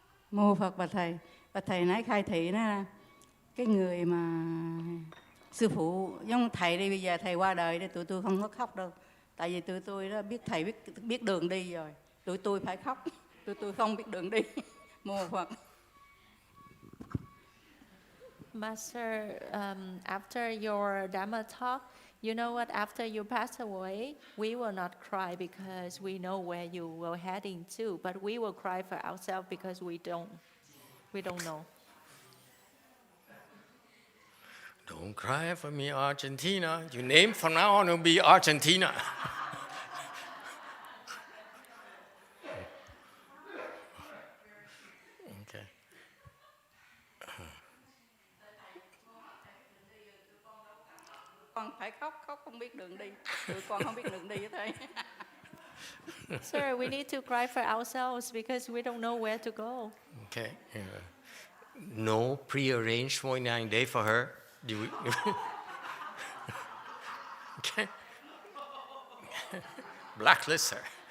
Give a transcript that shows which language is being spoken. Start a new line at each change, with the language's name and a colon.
Vietnamese: Mô Phật và thầy nãy khai thị đó là cái người mà sư phụ giống thầy đi, bây giờ thầy qua đời đi tụi tôi không có khóc đâu, tại vì tụi tôi đó biết thầy biết đường đi rồi, tụi tôi phải khóc, tụi tôi không biết đường đi. Mô Phật.
English: Master, after your Dharma talk, you know what? After you pass away, we will not cry because we know where you were heading to, but we will cry for ourselves because we don't know. Don't cry for me, Argentina. Your name from now on will be Argentina. Okay.
Vietnamese: Con phải khóc không biết đường đi, tụi con không biết đường đi với thầy.
English: Sir, we need to cry for ourselves because we don't know where to go. Okay. No prearranged 49 day for her. Do we? Okay. Blacklist her.